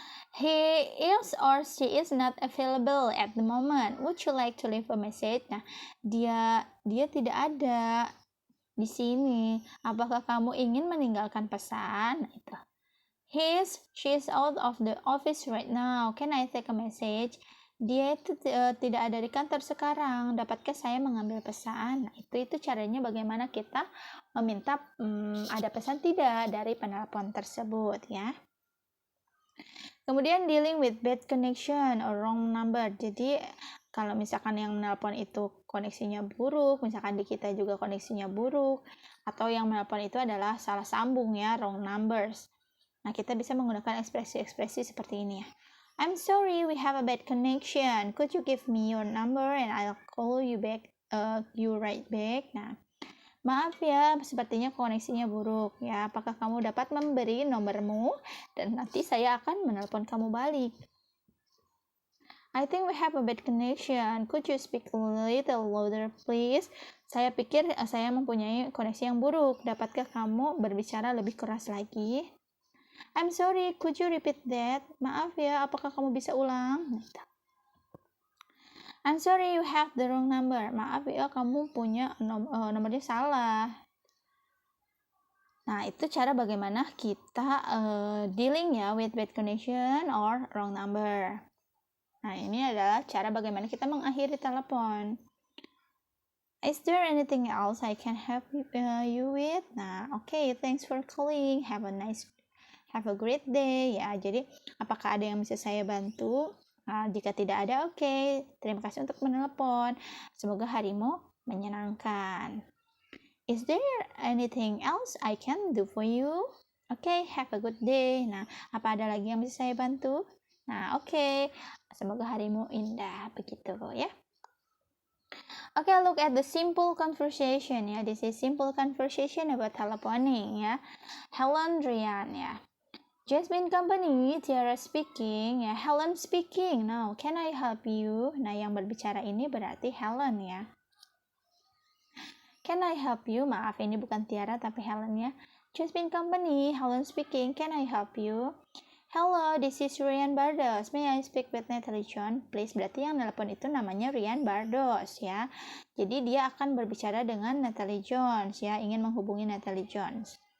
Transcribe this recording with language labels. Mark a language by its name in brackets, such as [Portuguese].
[English] He is or she is not available at the moment. Would you like to leave a message? [Indonesian] Nah, dia tidak ada di sini. Apakah kamu ingin meninggalkan pesan? Nah, itu. [English] She's out of the office right now. Can I take a message? [Indonesian] Dia itu tidak ada di kantor sekarang. Dapatkah saya mengambil pesan? Nah, itu caranya bagaimana kita meminta ada pesan tidak dari penelpon tersebut ya. Kemudian [English] dealing with bad connection or wrong number. [Indonesian] Jadi kalau misalkan yang menelpon itu koneksinya buruk, misalkan di kita juga koneksinya buruk, atau yang menelpon itu adalah salah sambung ya, [English] wrong numbers. [Indonesian] Nah, kita bisa menggunakan ekspresi-ekspresi seperti ini ya. [English] I'm sorry, we have a bad connection. Could you give me your number and I'll call you back, you right back. [Indonesian] Nah, maaf ya, sepertinya koneksinya buruk ya. Apakah kamu dapat memberi nomormu dan nanti saya akan menelpon kamu balik. [English] I think we have a bad connection. Could you speak a little louder, please? [Indonesian] Saya pikir saya mempunyai koneksi yang buruk. Dapatkah kamu berbicara lebih keras lagi? [English] I'm sorry, could you repeat that? [Indonesian] Maaf ya, apakah kamu bisa ulang? [English] I'm sorry, you have the wrong number. [Indonesian] Maaf ya, kamu punya nomornya salah. Nah, itu cara bagaimana kita [English] dealing ya with bad connection or wrong number. [Indonesian] Nah, ini adalah cara bagaimana kita mengakhiri telepon. [English] Is there anything else I can help you with? Nah, okay, thanks for calling. Have a great day. [Indonesian] Ya, jadi apakah ada yang bisa saya bantu? Nah, jika tidak ada, okay. Terima kasih untuk menelepon. Semoga harimu menyenangkan. [English] Is there anything else I can do for you? Okay, have a good day. [Indonesian] Nah, apa ada lagi yang bisa saya bantu? Nah, okay. Semoga harimu indah begitu ya. [English] Okay, look at the simple conversation ya. This is simple conversation about telephoning ya. Helen Rian ya. Jasmine Company, Tiara speaking ya. Helen speaking. Now, can I help you? [Indonesian] Nah, yang berbicara ini berarti Helen ya. [English] Can I help you? [Indonesian] Maaf, ini bukan Tiara tapi Helen ya. [English] Jasmine Company, Helen speaking. Can I help you? Hello, this is Rian Bardos. May I speak with Natalie John? Please, [Indonesian] berarti yang nelpon itu namanya Rian Bardos ya. Jadi dia akan berbicara dengan Natalie Jones ya, ingin menghubungi Natalie Jones.